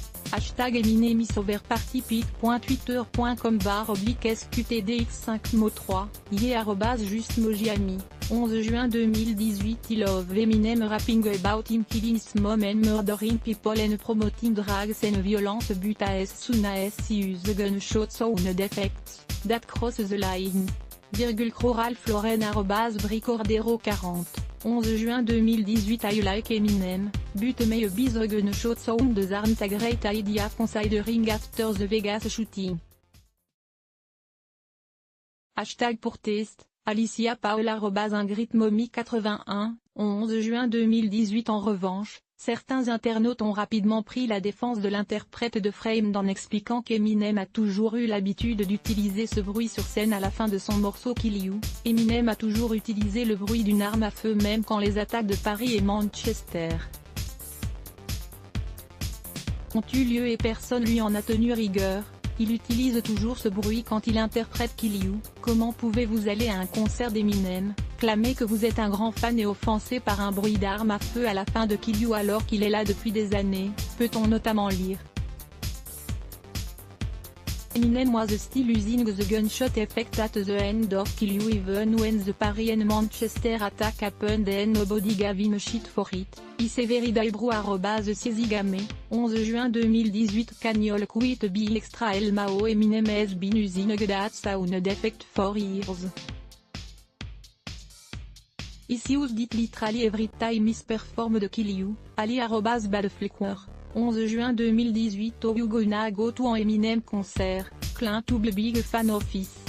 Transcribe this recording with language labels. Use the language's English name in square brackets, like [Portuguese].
[English] #Eminem is over party pic.twitter.com/SQTDX5 mo 3, @justmojiami, [French] 11 juin 2018. [English] I love Eminem rapping about him killing his mom and murdering people and promoting drugs and violence but as soon as he uses gunshot sound effects, that cross the line. [French] Ralph Lauren @Bricordero40, 11 juin 2018. [English] I like Eminem, but maybe the gunshot sounds aren't a great idea considering after the Vegas shooting. [French] Pour test, Alicia Paola @IngridMommy81, 11 juin 2018. En revanche, certains internautes ont rapidement pris la défense de l'interprète de Frame en expliquant qu'Eminem a toujours eu l'habitude d'utiliser ce bruit sur scène à la fin de son morceau Kill You. Eminem a toujours utilisé le bruit d'une arme à feu même quand les attaques de Paris et Manchester ont eu lieu et personne lui en a tenu rigueur. Il utilise toujours ce bruit quand il interprète Kill You. Comment pouvez-vous aller à un concert d'Eminem, clamer que vous êtes un grand fan et offensé par un bruit d'arme à feu à la fin de Kill You alors qu'il est là depuis des années, peut-on notamment lire. [English] Eminem was still using the gunshot effect at the end of Kill You even when the Paris and Manchester attack happened and nobody gave him shit for it. [French] @Severidaibru @Siezigame, 11 juin 2018. [English] Cagnol quit being extra el Mao. Eminem has been using that sound effect for years. He used it literally every time he performed Kill You. Ali @Badflecker, [French] 11 juin 2018. [English] Oh you gonna go to an Eminem concert, Clint to be big fan of his.